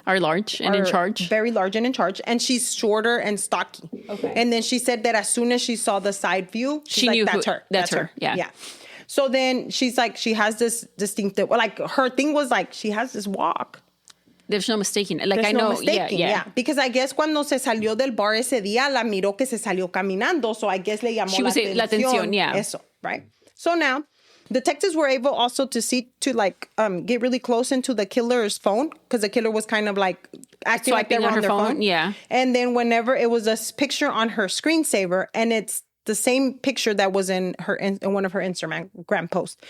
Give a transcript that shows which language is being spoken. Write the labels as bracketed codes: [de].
[en] are large and in charge. Very large and in charge. And she's shorter and stocky. Okay. And then she said that as soon as she saw the side view, she knew that's her. That's her. Yeah. Yeah. So then she's like, she has this distinctive, like her thing was like, she has this walk. There's no mistaking. Like, There's I know. No mistaking, yeah. Because I guess [es] cuando se salió del bar ese día, la miró que se salió caminando. [en] So I guess [es] le llamó la atención. [en] Yeah. [es] Eso, [en] right? So now, detectives were able also to get really close into the killer's phone because the killer was kind of like acting like they were on their phone. Yeah. And then whenever it was a picture on her screensaver, and it's the same picture that was in one of her Instagram posts.